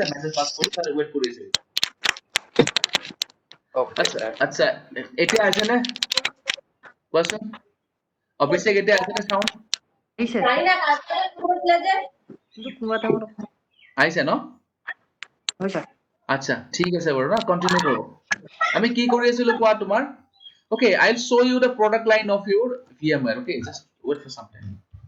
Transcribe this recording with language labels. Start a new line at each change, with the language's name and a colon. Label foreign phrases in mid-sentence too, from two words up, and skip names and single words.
Assamese: মেছেজ পাছ কৰি তাতে ৱেইট কৰি আছে। আচ্ছা, এতিয়া আছে নে? কোৱাচোন। অভিষেক এতিয়া আছে নে চাউণ্ড? আহিছে ৰাইনা কাজলে কৈছিলে যে কিন্তু কোনোবা টাইমত আহিছে ন? হৈছে। আচ্ছা, ঠিক আছে বাৰু ন, কন্টিনিউ কৰো। আমি কি কৰি আছিলো কোৱা তোমাৰ?
English: Okay, I'll show you the product line of your VMware. Okay, just wait for some time.